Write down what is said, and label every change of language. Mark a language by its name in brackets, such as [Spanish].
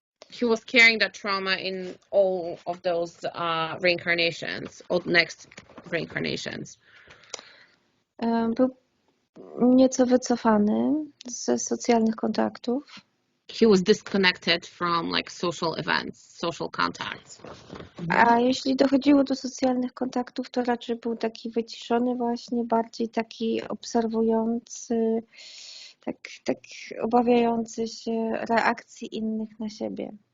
[English] He was carrying that trauma in all of those reincarnations, or next reincarnations. [Polish] Był nieco wycofany ze socjalnych kontaktów. [English] He was disconnected from like social events, social contacts. [Polish] A jeśli dochodziło do socjalnych kontaktów, to raczej był taki wyciszony właśnie, bardziej taki obserwujący, tak obawiający się reakcji innych na siebie.